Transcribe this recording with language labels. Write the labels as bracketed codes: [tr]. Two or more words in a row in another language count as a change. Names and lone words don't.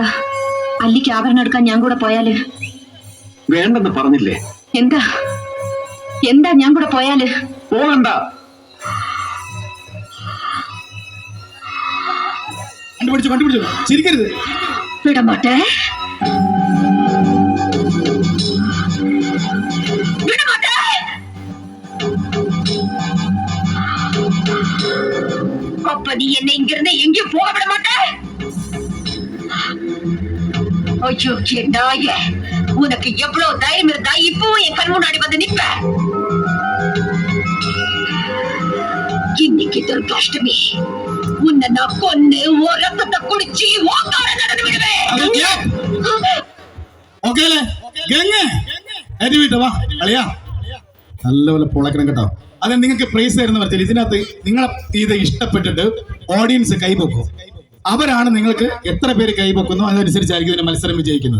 [ml] അല്ലിക്ക് ആഭരണം എടുക്കാൻ ഞാൻ കൂടെ പോയാല്? വേണ്ടെന്ന് പറഞ്ഞില്ലേ? എന്താ എന്താ ഞാൻ കൂടെ പോയാല്? പോകണ്ട. കണ്ടുപിടിച്ചു ചിരിക്കരുത്. [ta] വിടമാട്ടെ. அப்ப நீ என்ன இங்க இருந்து எங்கேயும் போக விட மாட்டே. ஐயோ நாயே, உனக்கு எவ்வளவு தைரியம் இருந்தா இப்போ என் கண் முன்னாடி வந்து நிப்ப? இன்னைக்கு துர்காஷ்டமி, உன்னை நான் கொன்னு ஓ ரத்தத்தை குடிச்சு ஓங்கார நடந்து விடுவேன். [ml] ഓക്കെ അല്ലേ? ഗംഗ വാ അളിയാ, നല്ലപോലെ പൊളക്കണം കേട്ടോ. അത് നിങ്ങൾക്ക് പ്രൈസ് തരുന്ന പറഞ്ഞാൽ ഇതിനകത്ത് നിങ്ങളെ ഇത് ഇഷ്ടപ്പെട്ടിട്ട് ഓഡിയൻസ് കൈപൊക്കും. അവരാണ് നിങ്ങൾക്ക് എത്ര പേര് കൈപൊക്കുന്നു അതനുസരിച്ചായിരിക്കും ഇതിന്റെ മത്സരം വിജയിക്കുന്നത്.